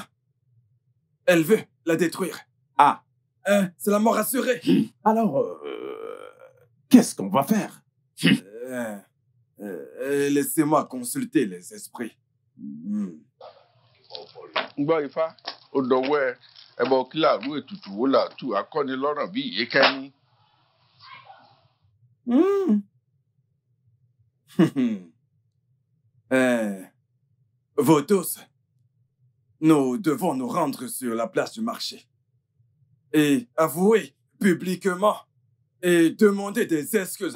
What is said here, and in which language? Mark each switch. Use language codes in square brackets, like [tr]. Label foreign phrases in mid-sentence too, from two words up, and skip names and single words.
[fr] Elle veut la détruire. Ah. C'est la mort assurée. Alors, qu'est-ce qu'on va faire? Laissez-moi consulter les esprits. [yo] Ngba Ifá, ó dọwọ́ ẹ, ẹbọ kí làrú ètùtù wo làtú akọ́nilọ́rọ̀ bí ìyékẹ́ni. [fr] Vous tous, nous devons nous rendre sur la place du marché et avouer publiquement et demander des excuses.